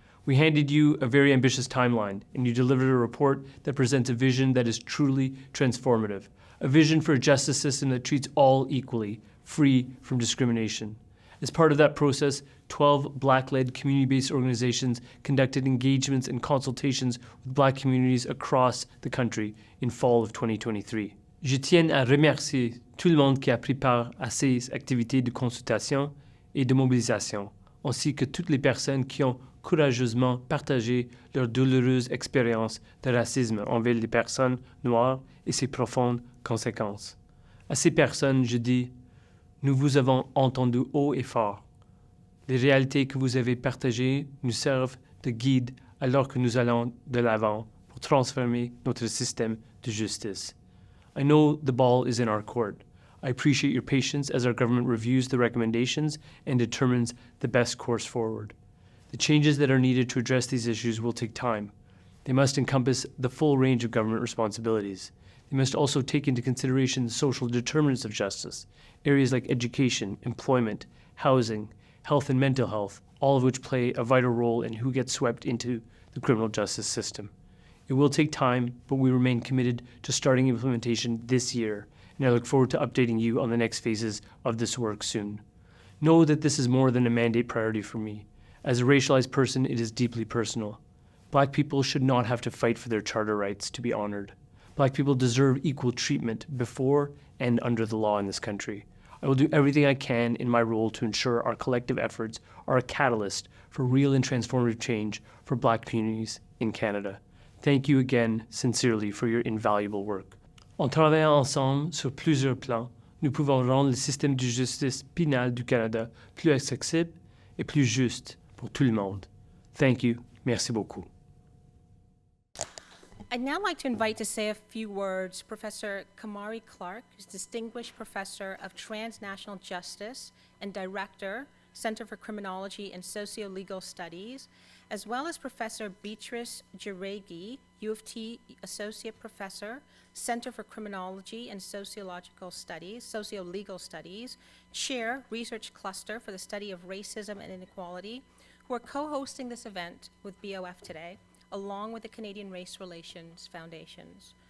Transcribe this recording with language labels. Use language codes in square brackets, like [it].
[en] We handed you a very ambitious timeline, and you delivered a report that presents a vision that is truly transformative, a vision for a justice system that treats all equally, free from discrimination. As part of that process, 12 Black-led community-based organizations conducted engagements and consultations with Black communities across the country in fall of 2023. [fr] Je tiens à remercier tout le monde qui a pris part à ces activités de consultation et de mobilisation, ainsi que toutes les personnes qui ont courageusement partagé leur douloureuse expérience de racisme envers les personnes noires et ses profondes conséquences. À ces personnes, je dis, nous vous avons entendu haut et fort. Les réalités que vous avez partagées nous servent de guide alors que nous allons de l'avant pour transformer notre système de justice. [en] I know the ball is in our court. I appreciate your patience as our government reviews the recommendations and determines the best course forward. The changes that are needed to address these issues will take time. They must encompass the full range of government responsibilities. They must also take into consideration the social determinants of justice, areas like education, employment, housing, health and mental health, all of which play a vital role in who gets swept into the criminal justice system. It will take time, but we remain committed to starting implementation this year, and I look forward to updating you on the next phases of this work soon. Know that this is more than a mandate priority for me. As a racialized person, it is deeply personal. Black people should not have to fight for their charter rights to be honored. Black people deserve equal treatment before and under the law in this country. I will do everything I can in my role to ensure our collective efforts are a catalyst for real and transformative change for Black communities in Canada. Thank you again, sincerely, for your invaluable work. [fr] En travaillant ensemble sur plusieurs plans, nous pouvons rendre le système de justice pénale du Canada plus accessible et plus juste pour tout le monde. [en] Thank you. [fr] Merci beaucoup. [en] I'd now like to invite to say a few words Professor Kamari Clark, who's Distinguished Professor of Transnational Justice and Director, Center for Criminology and Socio-Legal Studies, as well as Professor Beatrice Jiregi, U of T Associate Professor, Center for Criminology and Sociological Studies, Socio-Legal Studies, Chair, Research Cluster for the Study of Racism and Inequality, who are co-hosting this event with BOF today, along with the Canadian Race Relations Foundations.